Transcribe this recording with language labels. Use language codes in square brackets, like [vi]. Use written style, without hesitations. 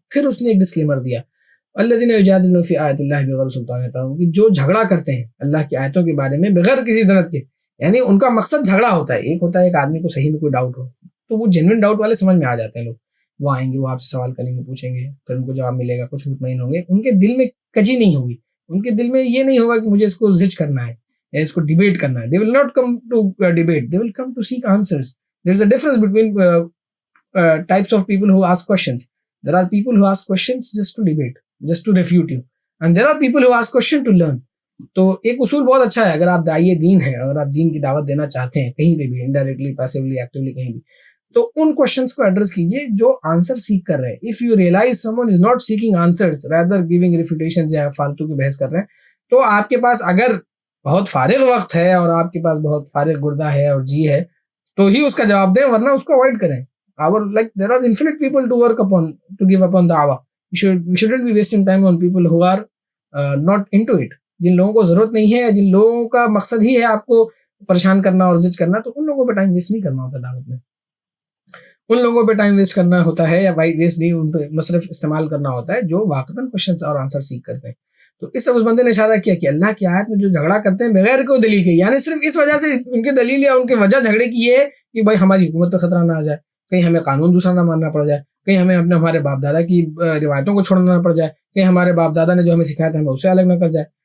[ur] پھر اس نے ایک ڈسکلیمر دیا, [ar] الذین یجادلون فی آیات اللہ بغیر سلطان اتاہم, [ur] کہ جو جھگڑا کرتے ہیں اللہ کی آیتوں کے بارے میں بغیر کسی دلت کے. یعنی ان کا مقصد جھگڑا ہوتا ہے, ایک ہوتا ہے ایک آدمی کو صحیح میں کوئی ڈاؤٹ ہو تو وہ جینوئن ڈاؤٹ والے سمجھ میں آ جاتے ہیں لوگ. وہ آئیں گے, وہ آپ سے سوال کریں گے, پوچھیں گے, پھر ان کو جواب ملے گا, کچھ مطمئن ہوں گے, ان کے دل میں کجی نہیں ہوگی, ان کے دل میں یہ نہیں ہوگا کہ مجھے اس کو زج کرنا ہے یا اس کو ڈیبیٹ کرنا ہے. [en] they will not come to debate, they will come to seek answers. there is a difference between types of people who ask questions. There are people who ask questions just to debate, just to refute you, and there are people who ask questions to learn. [ur] تو ایک اصول بہت اچھا ہے, اگر آپ داعیے دین ہیں, اگر آپ دین کی دعوت دینا چاہتے ہیں کہیں پہ بھی, انڈائریکٹلی, پیسولی, ایکٹیولی, کہیں بھی, تو ان کوشچنس کو ایڈریس کیجئے جو آنسر سیکھ کر رہے ہیں. [en] if you realise someone is not seeking answers rather giving refutations [ur] یا فالتو کی بحث کر رہے ہیں, تو آپ کے پاس اگر بہت فارغ وقت ہے اور آپ کے پاس بہت فارغ گردہ ہے اور جی ہے تو ہی اس کا جواب دیں, ورنہ اس کو اوائڈ کریں. [en] there are infinite people to work upon, to give upon da'wah. We shouldn't be wasting time on people who are not into it. [ur] جن لوگوں کو ضرورت نہیں ہے, یا جن لوگوں کا مقصد ہی ہے آپ کو پریشان کرنا اور زج کرنا, تو ان لوگوں پہ ٹائم ویسٹ نہیں کرنا ہوتا دعوت میں. ان لوگوں پہ ٹائم ویسٹ کرنا ہوتا ہے, یا بائی ویسٹ نہیں, ان پہ مصرف استعمال کرنا ہوتا ہے جو واقعتاً کوشچنس اور آنسر سیکھ کرتے ہیں. تو اس طرح اس بندے نے اشارہ کیا کہ اللہ کی آیت میں جو جھگڑا کرتے ہیں بغیر کوئی دلیل کے, یعنی صرف اس وجہ سے ان کی دلیل یا ان کی وجہ جھگڑے کی یہ ہے کہ بھائی ہماری حکومت پہ خطرہ نہ آ جائے, کہیں ہمیں قانون دوسرا نہ ماننا پڑ جائے, کہیں ہمیں ہمارے باپ دادا کی روایتوں کو چھوڑنا نہ پڑ جائے, کہیں ہمارے باپ دادا نے جو ہمیں سکھایا تھا ہمیں اسے الگ نہ کر جائے.